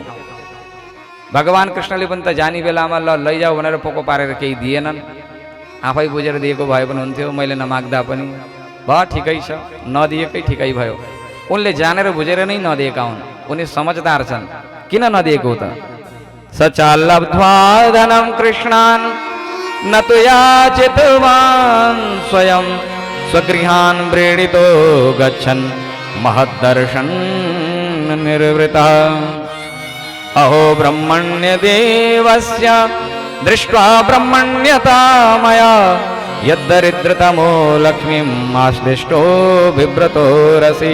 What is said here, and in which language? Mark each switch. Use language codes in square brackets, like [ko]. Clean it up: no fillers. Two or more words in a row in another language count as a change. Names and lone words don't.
[ne] भगवान कृष्णले पनि त जाने बेलामा ल लैजाऊ भनेर पोको पारेर केही दिएनन्। आफै बुझेर दिएको भए पनि हुन्थ्यो, मैले नमाग्दा पनि। भयो ठिकै छ, नदिएकै ठिकै भयो। उनले जानेर बुझेर नै नदिएका हुन्। उनी समझदार छन्। किन नदिएको त? [sa] सचा लब्ध्वा धनं कृष्णान् न तु याचितवान् स्वयं स्वगृहान् व्रीडितो गच्छन् महद्दर्शन् निर्वृतः। अहो ब्रह्मण्य देवस्य दृष्ट्वा ब्रह्मण्यता मया यद्दरिद्रतमो लक्ष्मीम् आश्लिष्टो बिभ्रतो रसि।